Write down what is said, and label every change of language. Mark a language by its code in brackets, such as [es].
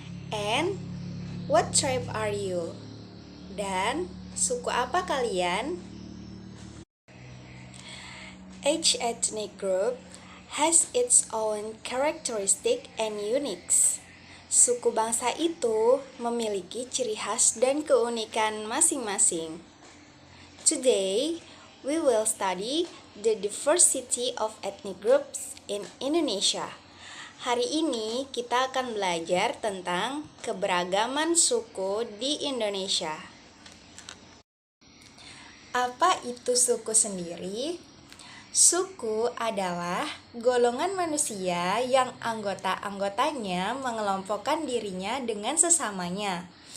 [en] And what tribe are you? [id] Dan suku apa kalian? [en] Each ethnic group has its own characteristic and uniques. [id] Suku bangsa itu memiliki ciri khas dan keunikan masing-masing. [en] Today, we will study the diversity of ethnic groups in Indonesia. [id] Hari ini kita akan belajar tentang keberagaman suku di Indonesia. Apa itu suku sendiri? Suku adalah golongan manusia yang anggota-anggotanya mengelompokkan dirinya dengan sesamanya.